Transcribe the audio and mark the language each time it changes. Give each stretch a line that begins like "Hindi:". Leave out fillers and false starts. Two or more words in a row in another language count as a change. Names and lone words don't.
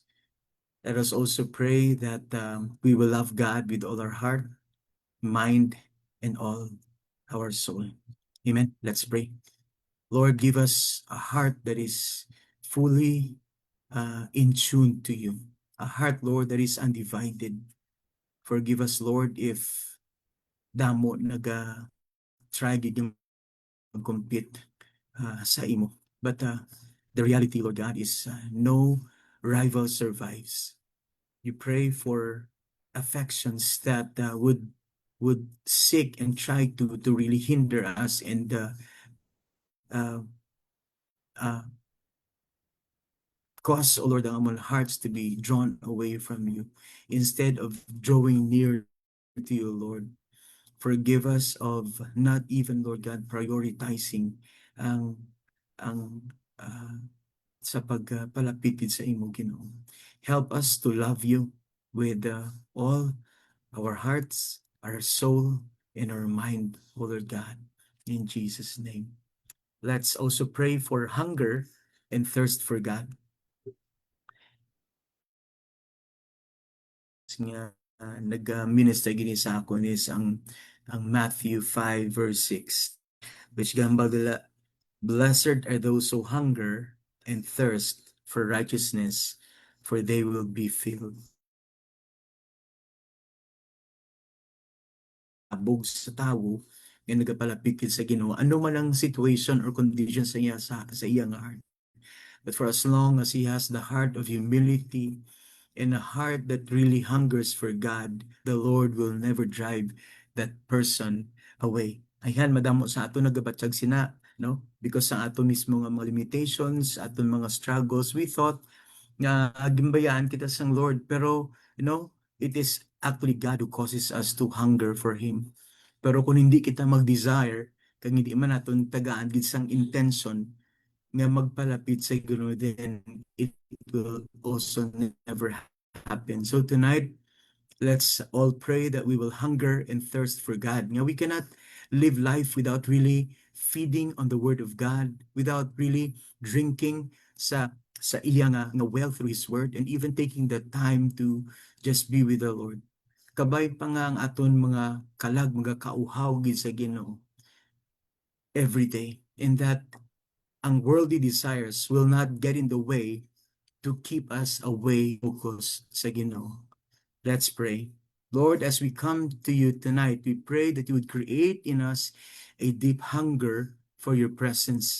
English: Let us also pray that we will love God with all our heart, mind, and all our soul. Amen. Let's pray. Lord, give us a heart that is fully in tune to you. A heart, Lord, that is undivided. Forgive us, Lord, if
Hiligaynon: damo naga-try gid yung compete sa imo.
English: But the reality, Lord God, is no rival survives. You pray for affections that would seek and try to really hinder us and cause, oh Lord, our hearts to be drawn away from you instead of drawing near to you, Lord. Forgive us of not even, Lord God, prioritizing
Hiligaynon: ang sa pagpalapit sa imo, Ginoo.
English: Help us to love you with all our hearts, our soul, and our mind, O Lord God, in Jesus' name. Let's also pray for hunger and thirst for God.
Hiligaynon: Nga nag-minister gini sa akon
English: is ang Matthew 5 verse 6, which gambagala, blessed are those who hunger and thirst for righteousness, for they will be filled.
Hiligaynon: Abog sa tawo nga nagapalapit sa Ginoo, ano man ang
English: situation or condition
Hiligaynon: sa iya sa iyang heart.
English: But for as long as he has the heart of humility and a heart that really hungers for God, the Lord will never drive that person away.
Hiligaynon: Ayan, madamo sa ato nagabatsag sina, no? Because sa ato mismo nga mga limitations, ato mga struggles,
English: we thought
Hiligaynon: nga gimbayaan kita sang Lord. Pero,
English: it is actually God who causes us to hunger for Him.
Hiligaynon: Pero kung hindi kita mag-desire, kung hindi man naton tagaan gid sang intention nga magpalapit sa Ginoo,
English: then it will also never happen. So tonight, let's all pray that we will hunger and thirst for God. Nga we cannot live life without really feeding on the Word of God, without really drinking
Hiligaynon: sa iya nga
English: well through His Word, and even taking the time to just be with the Lord.
Hiligaynon: Kabay pa nga ang aton mga kalag, mga kauhaw gid sa Ginoo
English: every day, and that ang worldly desires will not get in the way to keep us away focus
Hiligaynon: sa Ginoo.
English: Let's pray. Lord, as we come to you tonight, we pray that you would create in us a deep hunger for your presence.